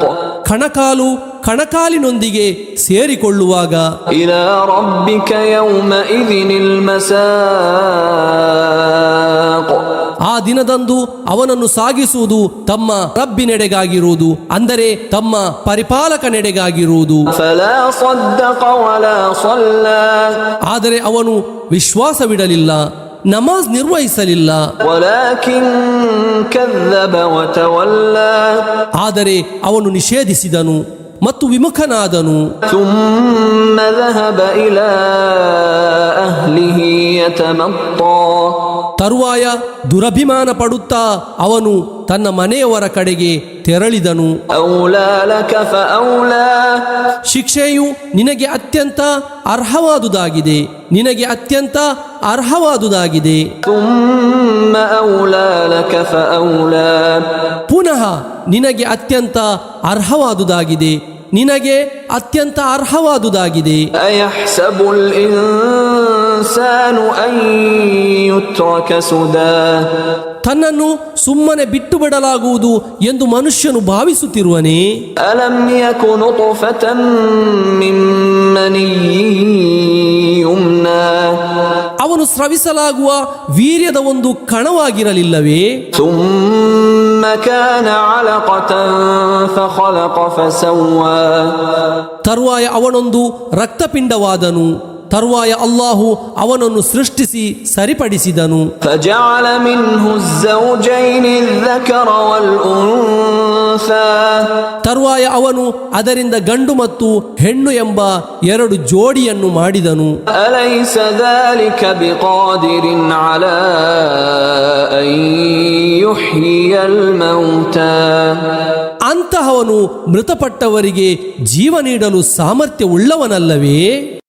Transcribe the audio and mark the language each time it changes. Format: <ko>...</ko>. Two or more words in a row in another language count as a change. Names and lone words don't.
<kn>ಕಣಕಾಲು ಕಣಕಾಲಿನೊಂದಿಗೆ ಸೇರಿಕೊಳ್ಳುವಾಗ.</kn> <ar>إلى ربك يومئذ المساق.</ar> <kn>ಆ ದಿನದಂದು ಅವನನ್ನು ಸಾಗಿಸುವುದು ತಮ್ಮ ರಬ್ಬಿನೆಡೆಗಾಗಿರುವುದು, ಅಂದರೆ ತಮ್ಮ ಪರಿಪಾಲಕನೆಡೆಗಾಗಿರುವುದು.</kn> <ar>فلا صدق ولا صلى</ar> <kn>ಆದರೆ ಅವನು ವಿಶ್ವಾಸವಿಡಲಿಲ್ಲ, ನಮಾಜ್ ನಿರ್ವಹಿಸಲಿಲ್ಲ.</kn> <ar>ولكن كذب وتولى</ar> <kn>ಆದರೆ ಅವನು ನಿಷೇಧಿಸಿದನು ಮತ್ತು ವಿಮುಖನಾದನು.</kn> <ar>ثم ذهب إلى أهله يتمطى</ar> <kn>ತರುವಾಯ ದುರಭಿಮಾನ ಪಡುತ್ತಾ ಅವನು ತನ್ನ ಮನೆಯವರ ಕಡೆಗೆ ತೆರಳಿದನು.</kn> <ar>أولى لك فأولى</ar> <kn>ಶಿಕ್ಷೆಯು ನಿನಗೆ ಅತ್ಯಂತ ಅರ್ಹವಾದುದಾಗಿದೆ, ನಿನಗೆ ಅತ್ಯಂತ ಅರ್ಹವಾದುದಾಗಿದೆ.</kn> <ar>ثم أولى لك فأولى</ar> <kn>ಪುನಃ ನಿನಗೆ ಅತ್ಯಂತ ಅರ್ಹವಾದುದಾಗಿದೆ, ನಿನಗೆ ಅತ್ಯಂತ ಅರ್ಹವಾದುದಾಗಿದೆ.</kn> <ar>أيحسب الإنسان أن يترك سدى</ar> <kn>ತನ್ನನ್ನು ಸುಮ್ಮನೆ ಬಿಟ್ಟು ಬಿಡಲಾಗುವುದು ಎಂದು ಮನುಷ್ಯನು ಭಾವಿಸುತ್ತಿರುವನೇ?</kn> <ar>ألم يك نطفة من مني يمنى</ar> <kn>ಅವನು ಸ್ರವಿಸಲಾಗುವ ವೀರ್ಯದ ಒಂದು ಕಣವಾಗಿರಲಿಲ್ಲವೇ?</kn> <ar>ثم كان علقة فخلق فسوى</ar> <kn>ತರುವಾಯ ಅವನೊಂದು ರಕ್ತಪಿಂಡವಾದನು. ತರುವಾಯ ಅಲ್ಲಾಹು ಅವನನ್ನು ಸೃಷ್ಟಿಸಿ ಸರಿಪಡಿಸಿದನು.</kn> <ar>فجعل منه الزوجين الذكر والأنثى</ar> <kn>ತರುವಾಯ ಅವನು ಅದರಿಂದ ಗಂಡು ಮತ್ತು ಹೆಣ್ಣು ಎಂಬ ಎರಡು ಜೋಡಿಯನ್ನು ಮಾಡಿದನು.</kn> <ar>أليس ذلك بقادر على أن يحيي الموتى</ar> <kn>ಅಂತಹವನು ಮೃತಪಟ್ಟವರಿಗೆ ಜೀವ ನೀಡಲು ಸಾಮರ್ಥ್ಯವುಳ್ಳವನಲ್ಲವೇ?</kn>